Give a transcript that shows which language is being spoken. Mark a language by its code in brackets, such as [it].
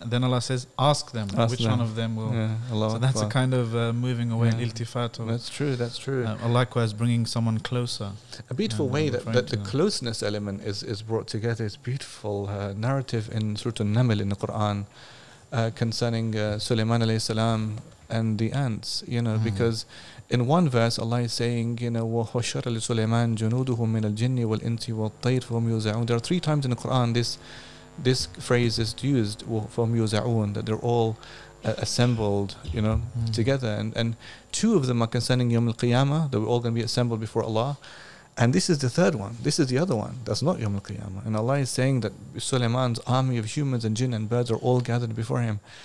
[en] And then Allah says, ask them which one of them will. So that's a kind of moving away, iltifat. That's true. Likewise, bringing someone closer. A beautiful way that the closeness element is brought together. It's beautiful narrative in Surah An-Naml in the Quran concerning Sulaiman alayhi salam and the ants. Because in one verse Allah is saying, [ar] وَحُشَّرَ لِسُلَيْمَانَ جُنُودُهُ مِنَ الْجِنِّ وَالْإِنسِ وَالطَّيْرِ فَهُمْ يُوزَعُونَ. [en] There are 3 times in the Quran this phrase is used, [ar] فَهُمْ يُوزَعُونَ, [en] that they're all assembled, together. And 2 of them are concerning Yawm al-Qiyamah, that we're all going to be assembled before Allah. And this is the third one. This is the other one. That's not Yawm al-Qiyamah. And Allah is saying that Sulaiman's army of humans and jinn and birds are all gathered before him.